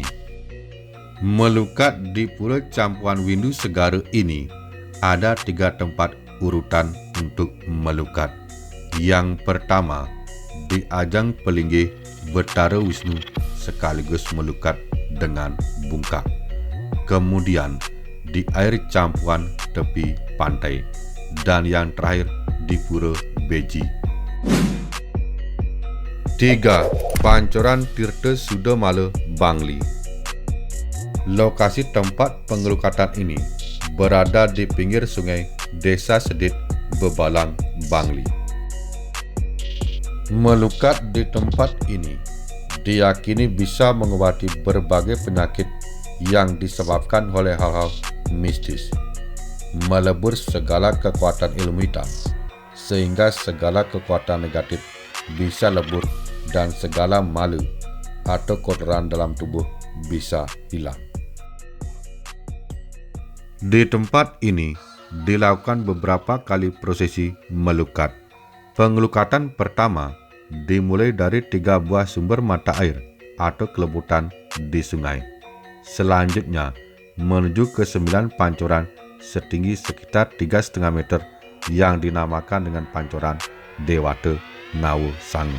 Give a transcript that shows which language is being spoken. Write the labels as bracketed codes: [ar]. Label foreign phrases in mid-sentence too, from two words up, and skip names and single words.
[id] Melukat di Pura Campuhan Windu Segara ini ada 3 tempat urutan untuk melukat. Yang pertama, di Ajang Pelinggih Betara Wisnu sekaligus melukat dengan bungkak. Kemudian di air campuhan tepi pantai, dan yang terakhir di Pura Beji. 3. Pancoran Tirta Sudamala Bangli. Lokasi tempat pengelukatan ini berada di pinggir sungai Desa Sedit, Bebalang, Bangli. Melukat di tempat ini diyakini bisa mengobati berbagai penyakit yang disebabkan oleh hal-hal mistis, melebur segala kekuatan ilmu hitam, sehingga segala kekuatan negatif bisa lebur dan segala malu atau kotoran dalam tubuh bisa hilang. Di tempat ini dilakukan beberapa kali prosesi melukat. Pengelukatan pertama dimulai dari 3 buah sumber mata air atau kelebutan di sungai. Selanjutnya menuju ke 9 pancoran setinggi sekitar 3,5 meter yang dinamakan dengan pancoran Dewata Nawa Sangu.